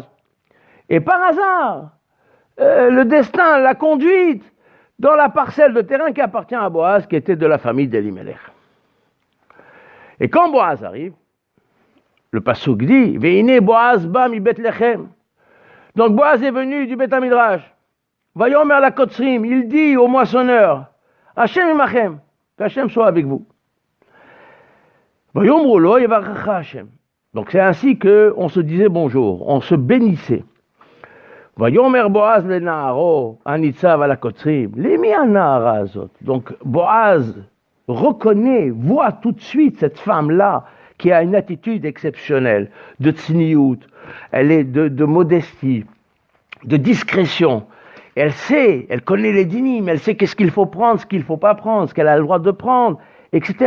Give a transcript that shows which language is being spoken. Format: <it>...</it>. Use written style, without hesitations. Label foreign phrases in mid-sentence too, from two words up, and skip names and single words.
<fr>Et par hasard, le destin l'a conduite dans la parcelle de terrain qui appartient à Boaz, qui était de la famille d'Elimelech. Et quand Boaz arrive, le pasuk dit,</fr> <he>והנה בעז בא מבית לחם.</he> <fr>Donc Boaz est venu du Beth Midrash.</fr> <he>ויאמר לקוצרים,</he> <fr>il dit au moissonneur,</fr> <he>ה׳ עמכם,</he> <fr>qu'Hashem soit avec vous.</fr> <he>ויאמרו לו יברכך ה.</he> <fr>Donc c'est ainsi qu'on se disait bonjour, on se bénissait.</fr> <he>ויאמר בעז לנערו הנצב על הקוצרים למי הנערה הזאת.</he> <fr>Donc Boaz reconnaît, voit tout de suite cette femme-là qui a une attitude exceptionnelle, de tsniout, elle est de modestie, de discrétion. Elle sait, elle connaît les dynimes, elle sait qu'est-ce qu'il faut prendre, ce qu'il ne faut pas prendre, ce qu'elle a le droit de prendre, etc.</fr>